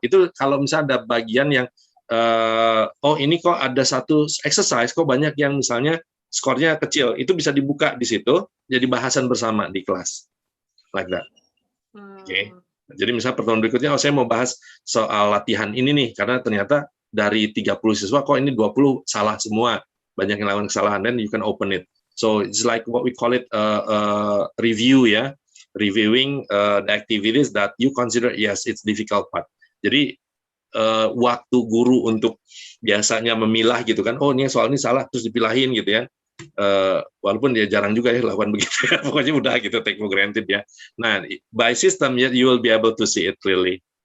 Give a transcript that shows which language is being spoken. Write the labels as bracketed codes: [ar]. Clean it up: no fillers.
[id] Itu kalau misalnya ada bagian yang oh ini kok ada satu exercise kok banyak yang misalnya skornya kecil, itu bisa dibuka di situ jadi bahasan bersama di kelas. [en] Like that. [id] Oke. Jadi misalnya pertemuan berikutnya saya mau bahas soal latihan ini nih karena ternyata dari 30 siswa kok ini 20 salah semua. Banyak yang lakukan kesalahan, [en] then you can open it. So it's like what we call it review ya, reviewing the activities that you consider yes it's difficult part. [id] Jadi waktu guru untuk biasanya memilah gitu kan, oh ini soal ini salah terus dipilahin gitu ya. Walaupun dia jarang juga ya lakukan begitu ya, pokoknya udah gitu [en] take for granted [id] ya. [en] Nah by system you will be able to see it clearly.